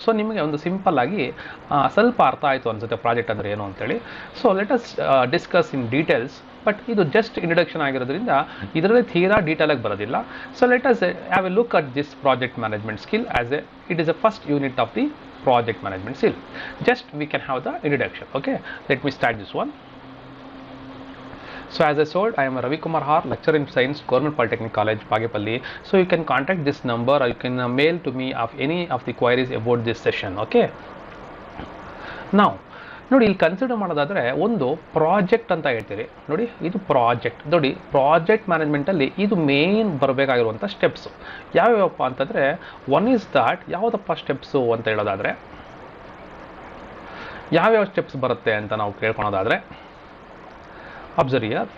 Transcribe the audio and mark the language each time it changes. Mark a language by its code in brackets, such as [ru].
[kn] So ನಿಮಗೆ ಒಂದು simple ಆಗಿ ಸ್ವಲ್ಪ ಅರ್ಥ ಆಯಿತು ಅನಿಸುತ್ತೆ ಪ್ರಾಜೆಕ್ಟ್ ಅಂದರೆ ಏನು ಅಂತೇಳಿ. [en] So let us discuss in details. But [kn] ಇದು ಜಸ್ಟ್ ಇಂಟ್ರೊಡಕ್ಷನ್ ಆಗಿರೋದ್ರಿಂದ ಇದರಲ್ಲಿ ತೀರಾ ಡೀಟೇಲಾಗಿ ಬರೋದಿಲ್ಲ. [en] So let us have a look at this project management skill as it is a first unit of the project management skill. Just we can have the introduction. Okay, let me start this one. So as I told, I am Ravi Kumar R, lecturer in science, Government Polytechnic College, Bagepalli. So you can contact this number or you can mail to me of any of the queries about this session. [kn] Okay, now ನೋಡಿ, ಇಲ್ಲಿ consider ಮಾಡೋದಾದರೆ ಒಂದು project ಅಂತ ಹೇಳ್ತೀರಿ. ನೋಡಿ, ಇದು project. ನೋಡಿ, project ಮ್ಯಾನೇಜ್ಮೆಂಟಲ್ಲಿ ಇದು ಮೇನ್ ಬರಬೇಕಾಗಿರುವಂಥ ಸ್ಟೆಪ್ಸು ಯಾವ್ಯಾವಪ್ಪ ಅಂತಂದರೆ, [en] one is that [kn] ಯಾವುದಪ್ಪ ಸ್ಟೆಪ್ಸು ಅಂತ ಹೇಳೋದಾದರೆ, ಯಾವ್ಯಾವ ಸ್ಟೆಪ್ಸ್ ಬರುತ್ತೆ ಅಂತ ನಾವು ಕೇಳ್ಕೊಳೋದಾದರೆ, [en] Observe here.